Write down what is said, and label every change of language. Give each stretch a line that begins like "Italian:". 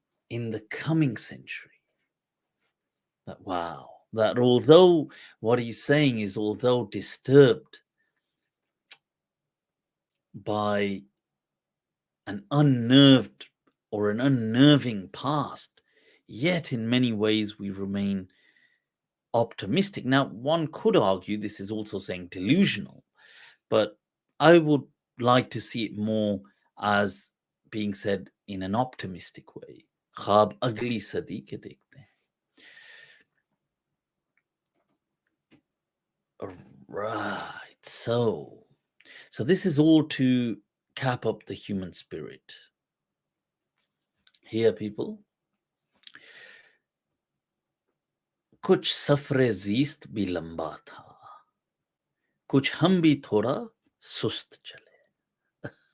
English: in the coming century. That although what he's saying is, although disturbed by an unnerved or an unnerving past, yet in many ways we remain optimistic. Now, one could argue this is also saying delusional, but I would like to see it more as being said in an optimistic way.
Hindi: ख्वाब अगली सदी के देखते हैं.
English: Right. So this is all to cap up the human spirit. Here, people,
Hindi: कुछ सफरे ज़ीस्त भी लंबा था, कुछ हम भी थोड़ा सुस्त चले.